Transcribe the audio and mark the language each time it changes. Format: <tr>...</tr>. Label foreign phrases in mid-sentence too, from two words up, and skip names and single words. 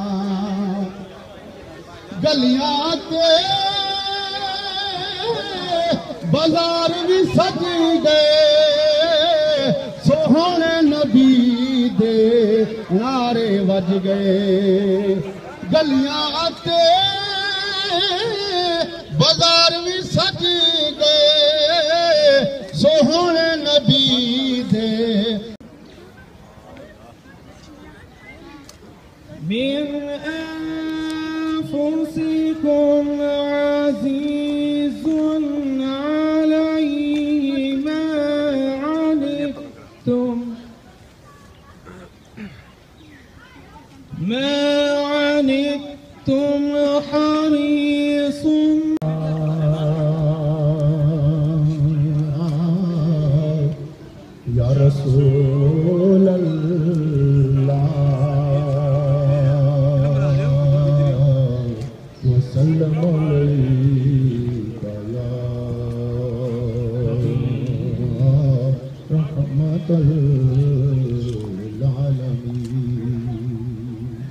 <pa>گلیاں تے بازار بھی سج گئے سوہنے نبی دے نعرے وج گئے گلیاں تے بازار بھی سج گئے سوہنے نبی دے</pa> <ar>من أنفسكم عزيز عليه ما عنتم حريص یا رسول اللہ وسلم علیکہ یا رحمت للعالمین</ar>